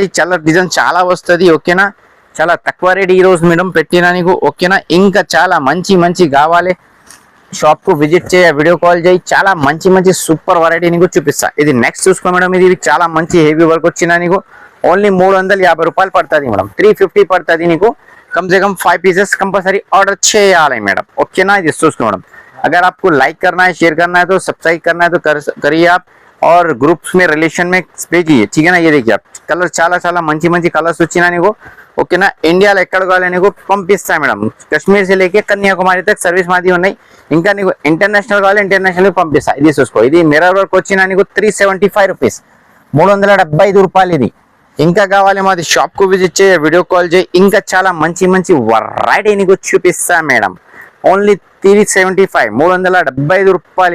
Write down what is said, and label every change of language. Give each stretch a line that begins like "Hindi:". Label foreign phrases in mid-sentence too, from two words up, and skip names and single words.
Telugu: చాలా డిజైన్ చాలా వస్తుంది. ఓకేనా? చాలా తక్కువ రేట్ ఈ రోజు మేడం పెట్టినా నీకు. ఓకేనా? ఇంకా చాలా మంచి కావాలి షాప్ కు విజిట్ చేయ,
English: video call
Telugu: చేయి. చాలా మంచి
English: super variety
Telugu: నీకు చూపిస్తా. ఇది నెక్స్ట్ చూసుకో మేడం. ఇది చాలా మంచి
English: heavy work
Telugu: వచ్చినా నీకు ఓన్లీ 350 రూపాయలు పడుతుంది మేడం. 350 పడుతుంది నీకు.
Hindi: कम से कम 5
English: pieces compulsory order
Telugu: చేయాలి మేడం. ఓకేనా? ఇది చూసుకో మేడం.
Hindi: अगर आपको लाइक करना है, शेयर करना है तो सब्सक्राइब करना है तो करिए आप, और ग्रुप्स में रिलेशन में भेजिए. ठीक है ना? ये देखिए आप कलर
Telugu: చాలా మంచి కలర్స్ వచ్చినా నీకు. ఓకేనా? ఇండియాలో ఎక్కడ కావాలి నీకు పంపిస్తా మేడం. కశ్మీర్
Hindi: से लेके
Telugu: కన్యాకుమారి तक సర్వీస్ మాది ఉన్నాయి. ఇంకా నీకు ఇంటర్నేషనల్ కావాలి ఇంటర్నేషనల్ పంపిస్తా. ఇది చూసుకో. ఇది
English: mirror work
Telugu: వచ్చినా నీకు 375 రూపీస్, 375 రూపాయలు. ఇది ఇంకా కావాలి మాది షాప్ కు విజిట్ చేయ,
English: video call
Telugu: చేయి. ఇంకా చాలా మంచి వెరైటీ నీకు చూపిస్తా మేడం. ఓన్లీ 375, 375 రూపాయలు.